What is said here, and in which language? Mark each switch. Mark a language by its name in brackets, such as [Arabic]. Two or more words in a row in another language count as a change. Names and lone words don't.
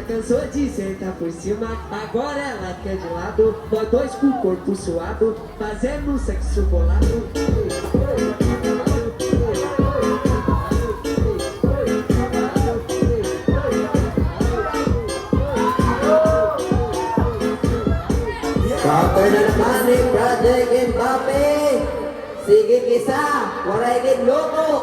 [Portuguese] cansou de sentar por cima, agora ela quer de lado. Nós dois com o corpo suado, fazendo sexo bolado. [Filipino] Counter na naman ni Project Mbappe. [Hiligaynon] Sige kisa, waray gid loko.